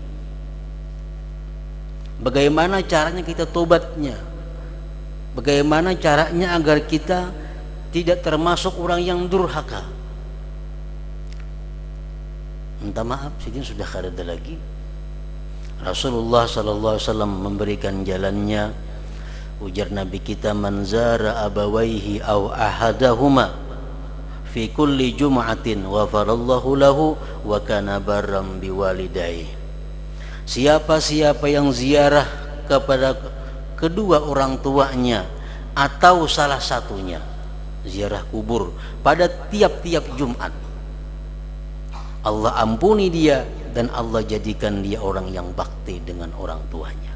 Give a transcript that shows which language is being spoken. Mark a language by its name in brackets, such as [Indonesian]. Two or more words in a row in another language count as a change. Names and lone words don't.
[Indonesian] Bagaimana caranya kita tobatnya? Bagaimana caranya agar kita tidak termasuk orang yang durhaka? Minta maaf, sidin sudah kada ada lagi. Rasulullah [Arabic] صلى الله عليه وسلم [Indonesian] memberikan jalannya. Ujar Nabi kita, [Arabic] من زار أبويه أو أحدهما في كل جمعة غفر الله له وكان برا بوالديه. [Indonesian] Siapa-siapa yang ziarah kepada kedua orang tuanya atau salah satunya, ziarah kubur pada tiap-tiap Jumat, Allah ampuni dia dan Allah jadikan dia orang yang bakti dengan orang tuanya.